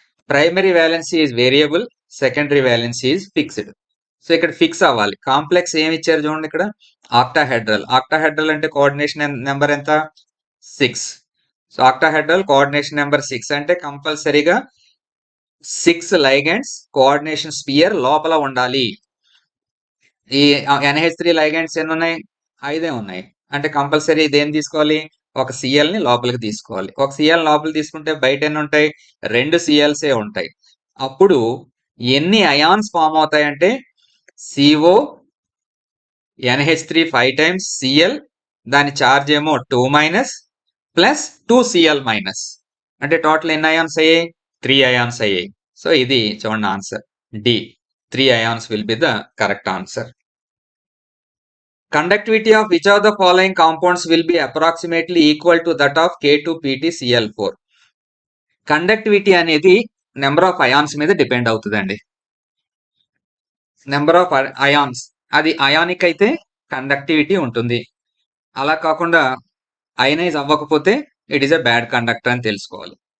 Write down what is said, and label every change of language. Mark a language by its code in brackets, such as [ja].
[en] Primary valency is variable, secondary valency is fixed. [te] So ఇక్కడ fix అవ్వాలి. Complex ఏమి ఇచ్చారు చూడండి, ఇక్కడ ఆక్టాహెడ్రల్. ఆక్టాహెడ్రల్ అంటే కోఆర్డినేషన్ నెంబర్ ఎంత 6. సో ఆక్టాహెడ్రల్ కోఆర్డినేషన్ నెంబర్ 6 అంటే కంపల్సరీగా 6 లైగెండ్స్ కోఆర్డినేషన్ స్పియర్ లోపల ఉండాలి. ఈ NH3 లైగెండ్స్ ఎన్ని ఉన్నాయి, 5 ఉన్నాయి. అంటే కంపల్సరీ దేని తీసుకోవాలి, ఒక Cl ని లోపలికి తీసుకోవాలి. ఒక Cl లోపలికి తీసుకుంటే బయట ఎన్ని ఉంటాయి, 2 Cls ఉంటాయి. అప్పుడు ఎన్ని అయాన్స్ ఫామ్ అవుతాయి అంటే CO NH3 5 times Cl, దాని చార్జ్ ఏమో 2- ప్లస్ 2Cl-, అంటే టోటల్ ఎన్ని అయాన్స్ అయ్యాయి, 3 అయాన్స్ అయ్యాయి. సో ఇది చూడండి answer D, [en] 3 ions will be the correct answer. Conductivity of which of the following compounds will be approximately equal to that of K2PtCl4? [te] Conductivity అనేది number of ions మీద depend అవుతుందండి. Number of ions, అది ionic అయితే conductivity ఉంటుంది. అలా కాకుండా ionise అవ్వకపోతే [en] it is a bad conductor [te] అని తెలుసుకోవాలి.